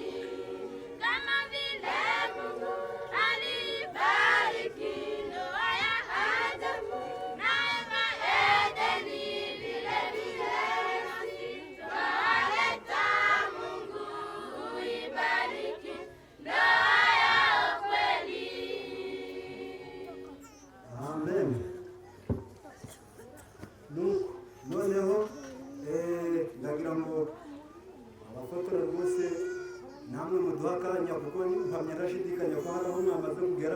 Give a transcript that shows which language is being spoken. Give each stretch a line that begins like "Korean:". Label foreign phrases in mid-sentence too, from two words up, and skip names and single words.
Swahili: Kama vile Mungu alibariki ndoa ya Adamu na Eva Edeni, vile vile nasi twawaleta Mungu ibariki ndoa ya kweli. Amen.
Kinyarwanda: Noneho ndagira ngo abafotora rwose namwe muduha akanya kuko mpamya ndashidikanya ko hari aho mwamaze kugera.